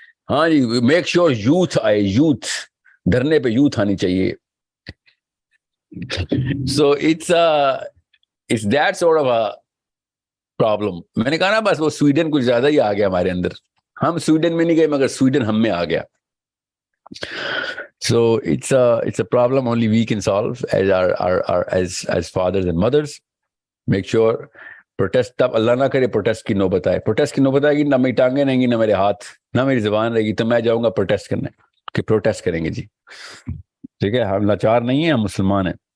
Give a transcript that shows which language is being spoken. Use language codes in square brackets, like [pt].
[ur] ہاں جی, [en] make sure [ur] youth آئے. Youth دھرنے پہ یوتھ آنی چاہیے. [en] So it's that sort of a problem. [ur] میں نے کہا نا بس وہ سویڈن کچھ زیادہ ہی آ گیا ہمارے اندر. ہم سویڈن میں نہیں گئے مگر سویڈن ہم میں آ گیا. [en] So it's a problem only we can solve as fathers and mothers. Make sure [ur] protest تب اللہ نہ کرے protest کی نوبت آئے. protest کی نوبت آئے گی, نہ میری ٹانگیں رہیں گی, نہ میرے ہاتھ, نہ میری زبان رہے گی, تو میں جاؤں گا protest کرنے کہ protest کریں گے جی. ٹھیک ہے, ہم لاچار نہیں ہیں, ہم مسلمان ہیں.